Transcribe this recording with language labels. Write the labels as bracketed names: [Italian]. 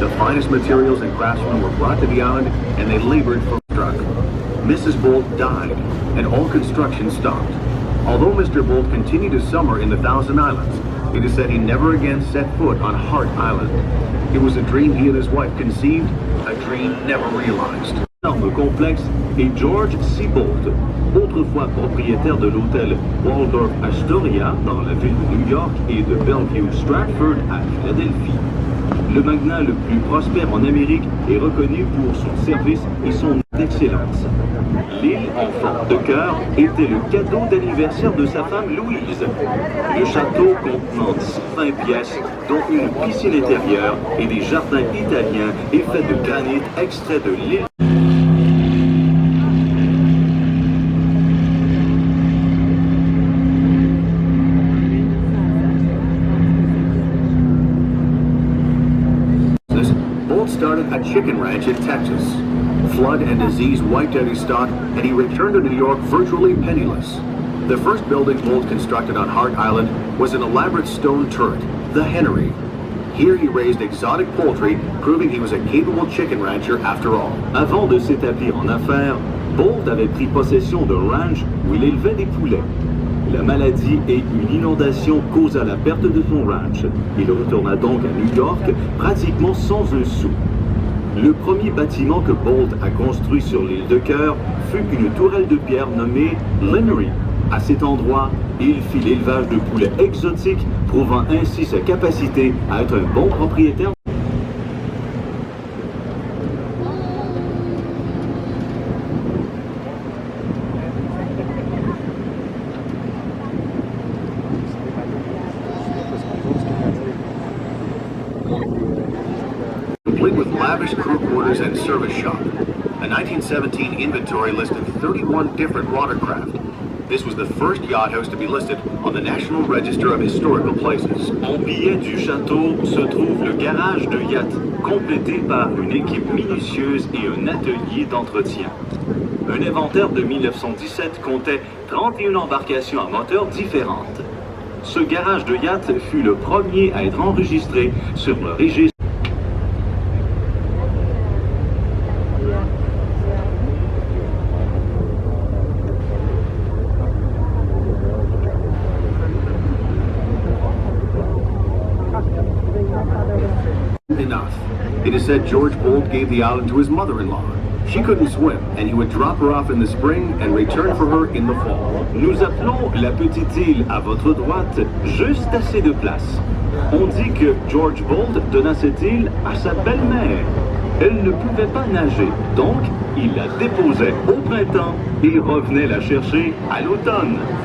[English] The finest materials and craftsmen were brought to the island and they labored for struck. Mrs. Bolt died and all construction stopped. Although Mr. Bolt continued his summer in the Thousand Islands, it is said he never again set foot on Hart Island. It was a dream he and his wife conceived, a dream never realized. [French] Énorme complexe et George C. Bolt, autrefois propriétaire de l'hôtel Waldorf Astoria dans la ville de New York et de Bellevue Stratford à Philadelphie. Le magnat le plus prospère en Amérique est reconnu pour son service et son excellence. L'île en forme de cœur était le cadeau d'anniversaire de sa femme Louise. Le château contenant 120 pièces, dont une piscine intérieure et des jardins italiens est fait de granit extrait de l'île. [English] Bolt started a chicken ranch in Texas. Flood and disease wiped out his stock, and he returned to New York virtually penniless. The first building Bolt constructed on Hart Island was an elaborate stone turret, the Hennery. Here he raised exotic poultry, proving he was a capable chicken rancher after all. [French] Avant de s'établir en affaires, Bolt avait pris possession d'un ranch où il élevait des poulets. La maladie et une inondation causa la perte de son ranch. Il retourna donc à New York pratiquement sans un sou. Le premier bâtiment que Bolt a construit sur l'île de Cœur fut une tourelle de pierre nommée l'Hennery. À cet endroit, il fit l'élevage de poulets exotiques, prouvant ainsi sa capacité à être un bon propriétaire. [English] Complete with lavish crew quarters and service shop. A 1917 inventory listed 31 different watercraft. This was the first yacht house to be listed on the National Register of Historical Places. [French] En billet du château se trouve le garage de yacht, complété par une équipe minutieuse et un atelier d'entretien. Un inventaire de 1917 comptait 31 embarcations à moteur différentes. Ce garage de yacht fut le premier à être enregistré sur le registre. [English] Enough. It is said George Bolt gave the island to his mother-in-law. She couldn't swim, and he would drop her off in the spring and return for her in the fall. [French] Nous appelons la petite île à votre droite juste assez de place. On dit que George Bolt donna cette île à sa belle-mère. Elle ne pouvait pas nager, donc il la déposait au printemps et revenait la chercher à l'automne.